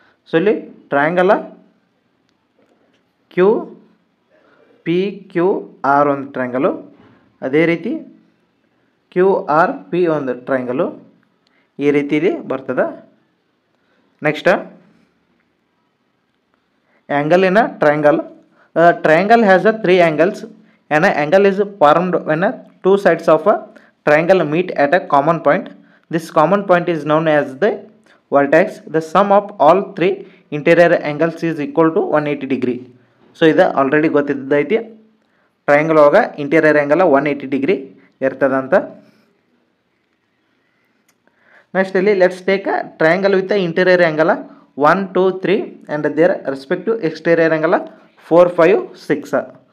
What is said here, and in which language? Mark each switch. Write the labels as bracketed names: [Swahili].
[Kannada] So ಇಲ್ಲಿ ಟ್ರಯಾಂಗಲ Q P Q R ಒಂದು ಟ್ರಯಾಂಗಲು, ಅದೇ ರೀತಿ ಕ್ಯೂ ಆರ್ ಪಿ ಒಂದು ಟ್ರಯಾಂಗಲು, ಈ ರೀತಿಲಿ ಬರ್ತದೆ. [English] Next angle in a triangle. Triangle has a 3 angles. An angle is formed when two sides of a triangle meet at a common point. This common point is known as the vertex. The sum of all 3 interior angles is equal to 180 degree. [Kannada] So ಇದು already ಗೊತ್ತಿದ್ದೈತಿ, triangle ಒಳಗೆ interior angle 180 degree ಇರ್ತದಂತ. [English] Next ಇಲ್ಲಿ let's take a triangle with interior angle 1, 2, 3 and their respective exterior angle 4, 5, 6.